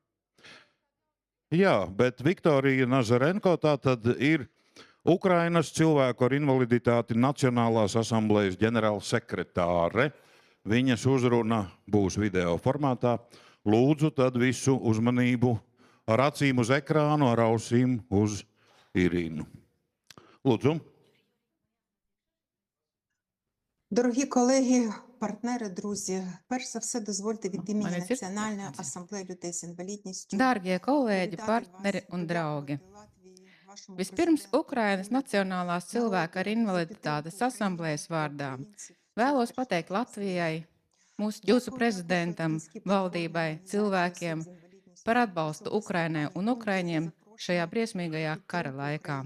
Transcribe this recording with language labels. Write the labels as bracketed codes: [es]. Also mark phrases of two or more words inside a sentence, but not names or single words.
[lv] Jā, bet Viktorija Nazarenko tātad ir Ukrainas cilvēku ar invaliditāti Nacionālās asamblējas ģenerālsekretāre. Viņas uzruna būs video formātā. Lūdzu tad visu uzmanību ar acīm uz ekrānu, ar ausīm uz Irīnu. Луцу. [uk] Дорогі колеги, партнери, друзі, перш за все дозвольте від імені Національної асамблеї людей з інвалідністю. [lv] Dārgie kolēģi, partneri un draugi! Vispirms Ukrainas Nacionālās cilvēku ar invaliditātes asamblējas vārdā vēlos pateikt Latvijai, jūsu prezidentam, valdībai, cilvēkiem par atbalstu Ukrainai un ukraiņiem šajā briesmīgajā kara laikā.